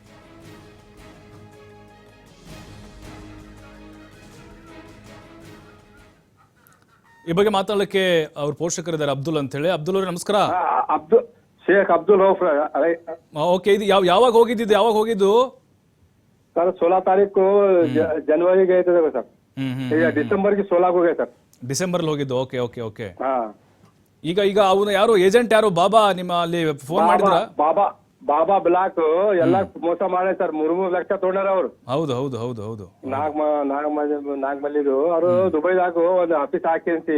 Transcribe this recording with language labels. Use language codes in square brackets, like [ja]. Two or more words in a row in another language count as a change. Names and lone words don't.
[kn] ಈ ಬಗ್ಗೆ ಮಾತಾಡಲಿಕ್ಕೆ ಅವ್ರ ಪೋಷಕರಿದ್ದಾರೆ, ಅಬ್ದುಲ್ ಅಂತ ಹೇಳಿ. ಅಬ್ದುಲ್ ಅವರೇ ನಮಸ್ಕಾರ. ಶೇಖ್ ಅಬ್ದುಲ್ ಓಕೆ, ಇದು ಯಾವಾಗ ಹೋಗಿದ್ದು [hi] सर 16 तारीख को जनवरी गए थे सर. दिसंबर की 16 को गए सर. [kn] ಡಿಸೆಂಬರ್ ಹೋಗಿದ್ದು. [en] okay okay okay. [hi] हाँ. [kn] ಈಗ ಅವನು ಯಾರು ಏಜೆಂಟ್ ಯಾರು ಬಾಬಾ ನಿಮ್ಮ ಅಲ್ಲಿ ಫೋನ್ ಮಾಡಿದ್ರ? ಬಾಬಾ ಬ್ಲಾಕ್ ಎಲ್ಲ ಮೋಸ ಮಾಡಿ ಸರ್. 3 ಲಕ್ಷ ತೊಗೊಂಡಾರ ಅವ್ರು. ಹೌದು ಹೌದು ಹೌದು ಹೌದು. ನಾಗಮಲ್ಲಿದು ಅವರು ದುಬೈದಾಗ ಒಂದು ಆಫೀಸ್ ಹಾಕಿಸಿ